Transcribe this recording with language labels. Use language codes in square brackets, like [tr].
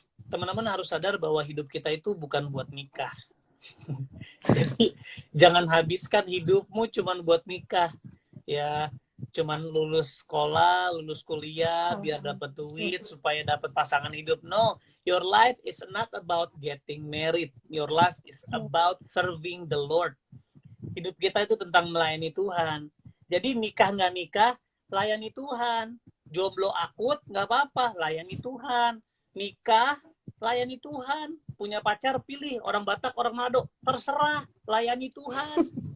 [id] Teman-teman harus sadar bahwa hidup kita itu bukan buat nikah. Jadi jangan habiskan hidupmu cuman buat nikah. Ya, cuman lulus sekolah, lulus kuliah, biar Sama-sama. dapat duit, supaya dapat pasangan hidup. [en] No, your life is not about getting married. Your life is about serving the Lord. [id] Hidup kita itu tentang melayani Tuhan. Jadi nikah nggak nikah, layani Tuhan. Jomblo akut nggak apa-apa, layani Tuhan. Nikah, layani Tuhan. Punya pacar, pilih orang Batak, orang Manado, terserah, layani Tuhan.